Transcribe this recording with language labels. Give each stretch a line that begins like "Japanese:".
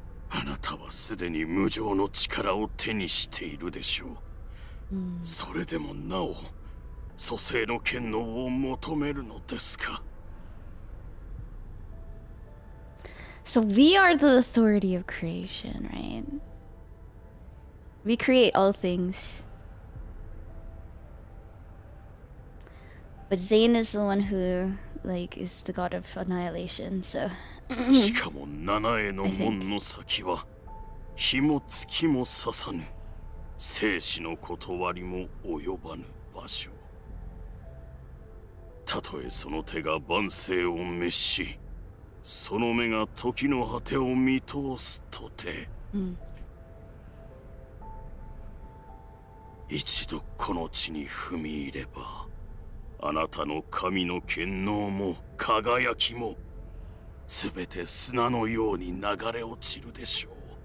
Japanese: あなたはすでに無常の力を手にしているでしょう。それでもなお蘇生の権能を求めるのですか。
English: So we are the authority of creation, right? We create all things. But Zayne is the one who, like, is the god of annihilation, so...
Japanese: しかも七重の門の先は火も月も刺さぬ生死の断りも及ばぬ場所。たとえその手が万世を滅し、その目が時の果てを見通すとて、一度この地に踏み入れば、あなたの神の権能も輝きもすべて砂のように流れ落ちるでしょう。